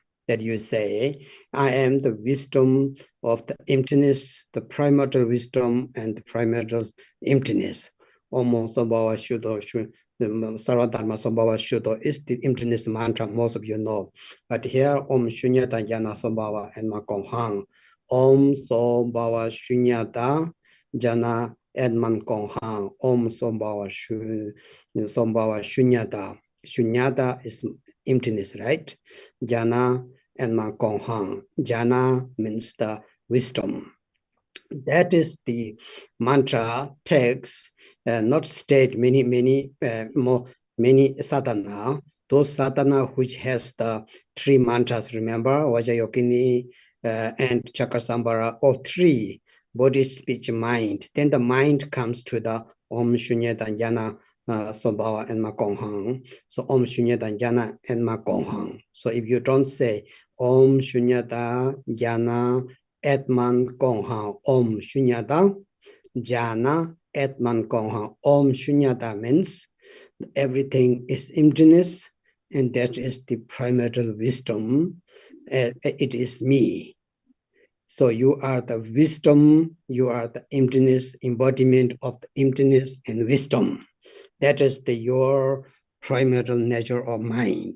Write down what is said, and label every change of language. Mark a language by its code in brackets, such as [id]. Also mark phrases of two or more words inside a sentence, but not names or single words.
[en] That you say, I am the wisdom of the emptiness, the primordial wisdom and the primordial emptiness. [sa] Om Sambhava Shuddho, Sarvadharma Sambhava Shuddho [en] is the emptiness mantra most of you know. But here, [sa] Om Shunyata Jana Sambhava and Makonghang. Om Sombhava Shunyata Jana Edman Konghang. Om Sombhava Shunyata. [en] Shunyata is emptiness, right? [sa] Jana Edman Konghang. [en] Jana means the wisdom. That is the mantra text, not state many sadhana. Those sadhana which has the 3 mantras, remember, Vajrayogini and Chakasambhara, all 3, body, speech, mind. Then the mind comes to the [sa] Om Shunyata Jana Sombhava and Makonghang. [en] So [sa] Om Shunyata Jana [en] and Makonghang. So if you don't say [sa] Om Shunyata Jana Atman Konghang, Om Shunyata Jana Atman Konghang. Om Shunyata [en] means everything is emptiness, and that is the primordial wisdom. It is me. So you are the wisdom, you are the emptiness, embodiment of the emptiness and wisdom. That is your primordial nature of mind.